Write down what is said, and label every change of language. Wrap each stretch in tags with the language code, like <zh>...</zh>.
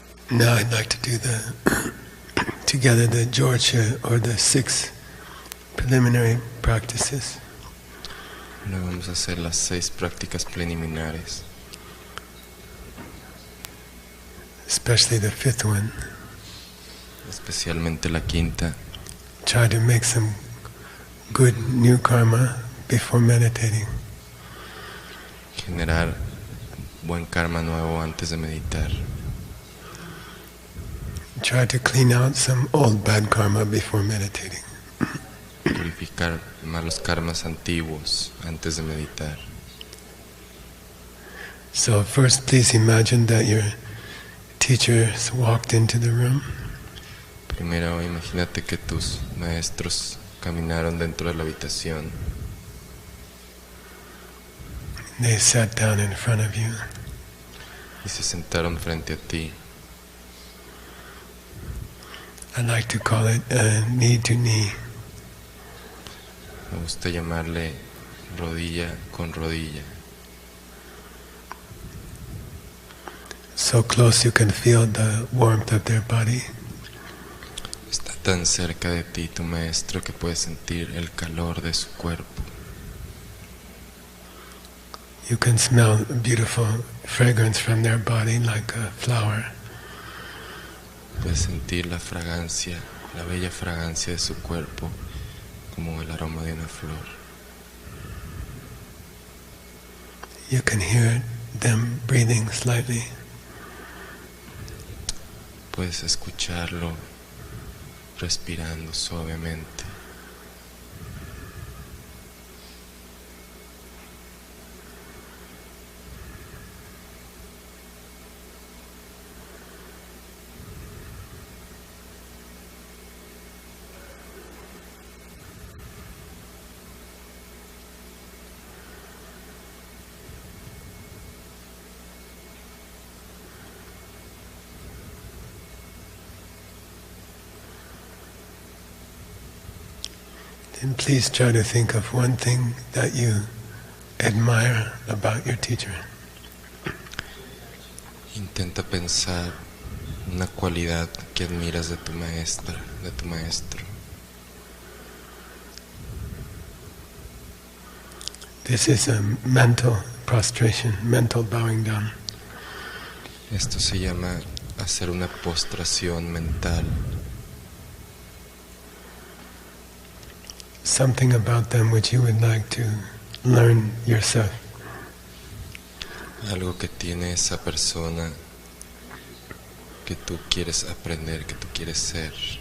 <en>Now I'd like to do together the Georgia or the 6 preliminary practices.</en> <es>Ahora vamos a hacer las 6 prácticas preliminares,</es> <en>Especially the 5th one.</en> <es>especialmente la quinta.</es> <en>Try to make some good new karma before meditating.</en> <es>Generar buen karma nuevo antes de meditar.</es> <en>Try to clean out some old bad karma before meditating.</en> <es>Purificar malos karmas antiguos antes de meditar.</es> <en>So first, please imagine that your teachers walked into the room.</en> <es>Primero, imagínate que tus maestros caminaron dentro de la habitación.</es> <en>They sat down in front of you.</en> <es>Y se sentaron frente a ti.</es> <en>I like to call it knee to knee.</en> <es>Me gusta llamarle rodilla con rodilla.</es> <en>So close you can feel the warmth of their body.</en> <es>Está tan cerca de ti tu maestro que puedes sentir el calor de su cuerpo.</es> <en>You can smell beautiful fragrance from their body like a flower.</en> <es>Puedes sentir la fragancia, la bella fragancia de su cuerpo, como el aroma de una flor.</es> <en>You can hear them breathing slightly.</en> <es>Puedes escucharlo respirando suavemente.</es> <en>And please try to think of one thing that you admire about your teacher.</en> <es>Intenta pensar una cualidad que admiras de tu maestra, de tu maestro.</es> <en>This is a mental prostration, mental bowing down.</en> <es>Esto se llama hacer una postración mental.</es> <en>Something about them which you would like to learn yourself.</en> <es>Algo que tiene esa persona que tú quieres aprender, que tú quieres ser.</es>